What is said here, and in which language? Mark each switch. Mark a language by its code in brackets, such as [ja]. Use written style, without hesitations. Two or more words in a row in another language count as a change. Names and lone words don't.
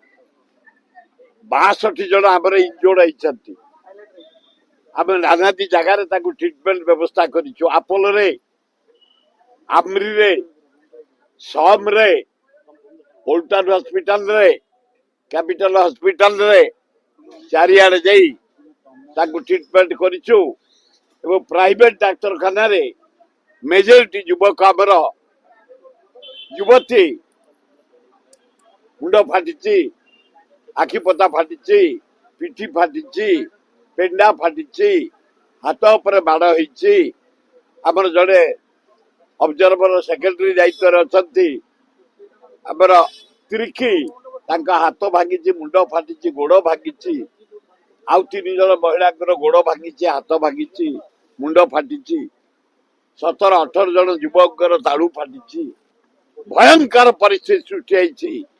[or] 62 ଜଣ ଆମର ଇଞ୍ଜୋର୍ଡ ହୋତି ଆମ ନାନାଦି ଜାଗାର ଟ୍ରିଟମେଣ୍ଟ ବ୍ୟବସ୍ଥା କରୁଁ ଆପୋଲୋ ରେ ଆମରି ରେ ସମ ରେ ପୋଲ୍ଟନ ହସ୍ପିଟାଲ ରେ କ୍ୟାପିଟାଲ ହସ୍ପିଟାଲ ରେ ଚାରିଆଡେ ଯାଇ ଟ୍ରିଟମେଣ୍ଟ କରୁଁ ଏବଂ ପ୍ରାଇଭେଟ ଡାକ୍ତରଖାନା ରେ ମେଜୋରିଟି ଯୁବକ ଆମର ଯୁବତୀ ମୁଣ୍ଡ ଫାଟି ଆଖିପତା ଫାଟି ପିଠି ଫାଟି ପେଣ୍ଡା ଫାଟି ହାତ ଉପର ବାଡ଼ ହୋତି ଆମର ଯଡ଼େ [en] observer secretary [or] ଦାୟିତ୍ୱ ଅଛା ଆମର ତିରିଖି ହାତ ଭାଙ୍ଗି ମୁଣ୍ଡ ଫାଟି ଗୋଡ଼ ଭାଙ୍ଗି ଆଉ 3 ଜଣ ମହିଳା ଗୋଡ଼ ଭାଙ୍ଗି ହାତ ଭାଙ୍ଗି ମୁଣ୍ଡ ଫାଟି 17-18 ଜଣ ଯୁବକ ତାଳୁ ଫାଟି ଭୟଙ୍କର ପରିସ୍ଥିତି ସୃଷ୍ଟି